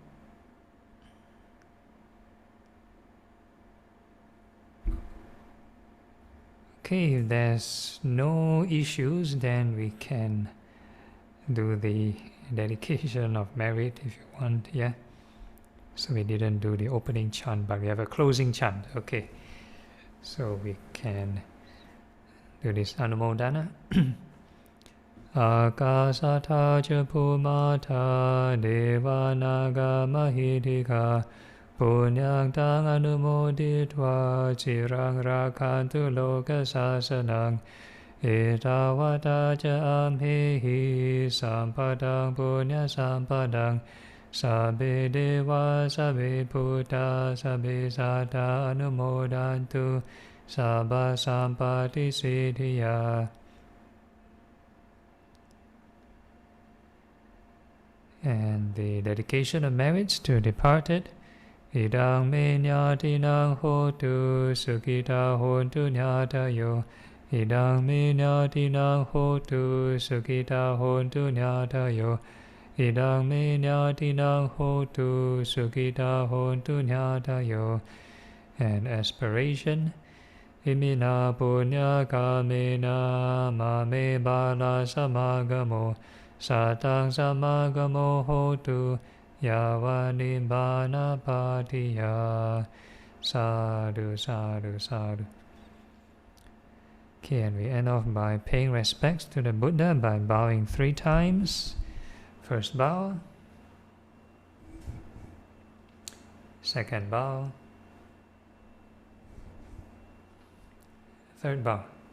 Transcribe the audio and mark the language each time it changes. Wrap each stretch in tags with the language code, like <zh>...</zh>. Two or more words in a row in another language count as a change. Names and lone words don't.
<en>Okay, if there's no issues, then we can do the dedication of merit if you want, yeah? So we didn't do the opening chant, but we have a closing chant. Okay, so we can do this Anumodana.</en> <pi>Akasata ca Bhumata Devanaga Mahidika Punyang tang anumoditva Chirang rakantu loka sasanang Etawata ca amhehi Sampadang punya sampadang Sabbe deva, sabbe bhuta, sabbe satta anumodantu, sabba sampati siddhya.</pi> <en>And the dedication of merits to departed.</en> <pi>Idang me nyatinang hotu sukhita hontu nyatayo. Idang me nyatinang hotu sukhita hontu nyatayo. Idang me nyatinang hotu sukhita hontu nyatayo.</pi> <en>And aspiration.</en> <pi>Imina punya kamena mame bala samagamo. Satang samagamo hotu yavanibbana patiya. Sadhu, sadhu, sadhu.</pi> <en>Okay, and we end off by paying respects to the Buddha by bowing 3 times. First bow. Second bow. Third bow.</en>